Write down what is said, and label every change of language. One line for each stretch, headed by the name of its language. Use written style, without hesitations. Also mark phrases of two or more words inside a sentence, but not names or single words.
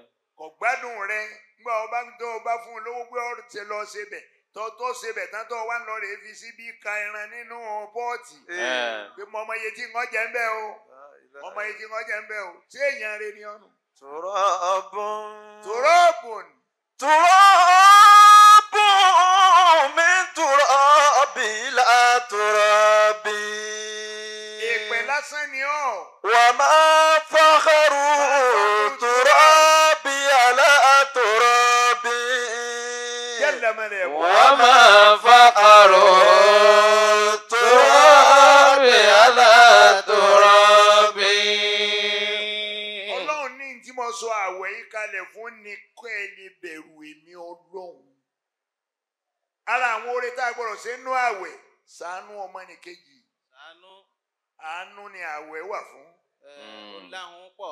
Yoruba: kò gbádùn rẹ̀ nígbà ọba fún un lówó pé ọ̀rọ̀ ti lọ ṣe bẹ̀ tó ṣe bẹ̀ tán tó wà ń lọ rè fi síbí ka ẹran nínú pọ́ọ̀tì pé mo ọmọ iye tí ń jẹ ń bẹ́ o ọmọ iye tí ń jẹ ń bẹ́ o ṣé èèyàn rẹ̀ ni ọ̀nù.
Arabic: Turabun. Turabun. تراب من تراب إلى تراب.
Yoruba: Èpè lásán ni ọ́.
Arabic: وما فخر ترابي على ترابي.
Yoruba: Jalla mẹ́lẹ̀ wá.
Arabic: وما فخر ترابي على ترابي.
Yoruba: Ọlọ́run ní tí mo sọ àwẹ̀ yìí kalẹ̀ fún ni kọ́ ẹ lè bẹ̀rù èmi Ọlọ́run. Ara àwọn oore tá a gbọ́dọ̀ ṣe nú àwẹ̀ ṣàánú ọmọnìkejì. Àánú ni àwẹ̀ wà fún. láhùn pọ̀.